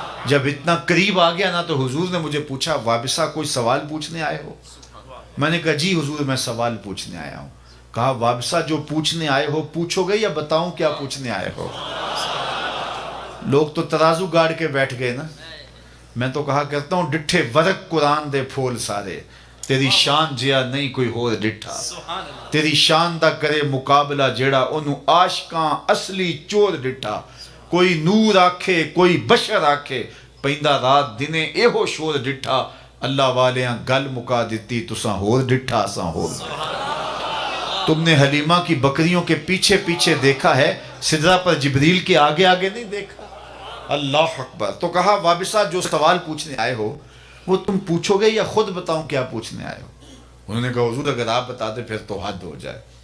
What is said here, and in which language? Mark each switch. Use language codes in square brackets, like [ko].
[ur] جب اتنا قریب آ گیا نا تو حضور نے مجھے پوچھا وابصہ کوئی سوال پوچھنے آئے ہو؟ میں نے کہا جی حضور میں سوال پوچھنے آیا ہوں. کہا وابصہ جو پوچھنے آئے ہو پوچھو گے یا بتاؤں کیا پوچھنے آئے ہو؟ لوگ تو ترازو گاڑ کے بیٹھ گئے نا. میں تو کہا کرتا ہوں [pa] ڈٹھے ورق قرآن دے پھول سارے, تیری شان جیا نہیں کوئی ہور ڈٹھا. تیری شان دا کرے مقابلہ جیڑا انہوں عاشقاں اصلی چور ڈٹھا. کوئی نور آکھے کوئی بشر آکھے, پیندا رات دنے ایہو شور ڈٹھا. اللہ والیاں گل مکا دیتی تساں ہور ڈٹھا اساں ہور. [ur] تم نے حلیمہ کی بکریوں کے پیچھے پیچھے دیکھا ہے, سدرہ پر جبریل کے آگے آگے نہیں دیکھا. اللہ اکبر. تو کہا وابصہ جو سوال پوچھنے آئے ہو وہ تم پوچھو گے یا خود بتاؤں کیا پوچھنے آئے ہو؟ انہوں نے کہا حضور اگر آپ بتاتے پھر تو حد ہو جائے.